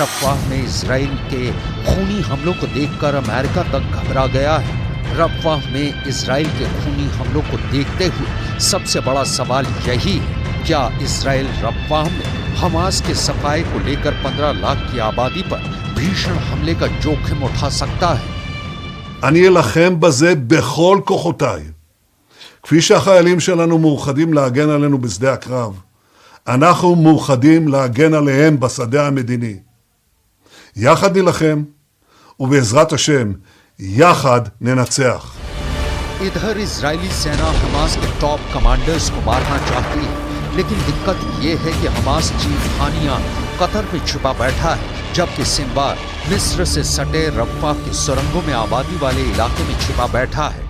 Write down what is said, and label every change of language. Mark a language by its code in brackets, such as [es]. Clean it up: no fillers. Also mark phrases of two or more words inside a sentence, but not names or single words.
[hi] रफ़ा में इजराइल के खूनी हमलों को देखकर अमेरिका तक घबरा गया है। रफ़ा में इजराइल के खूनी हमलों को देखते हुए सबसे बड़ा सवाल यही है, क्या इजराइल रफ़ा में हमास के सफाए को लेकर 15 लाख की आबादी पर भीषण हमले का जोखिम उठा सकता है? [he] אני אלחם בזה בכל כוחותיי. כפי שהחיילים שלנו מאוחדים להגן עלינו בשדה הקרב, אנחנו מאוחדים להגן עליהם בשדה המדיני. יחד נלחם, ובעזרת השם, יחד ननצח. [hi] इधर इजरायली सेना हमास के [en] top commanders [hi] को मारना चाहती है, लेकिन दिक्कत ये है कि हमास चीफ खानिया कतर में छुपा बैठा है, जबकि सिंबार मिस्र से सटे रफ़ा की सुरंगों में आबादी वाले इलाके में छिपा बैठा है।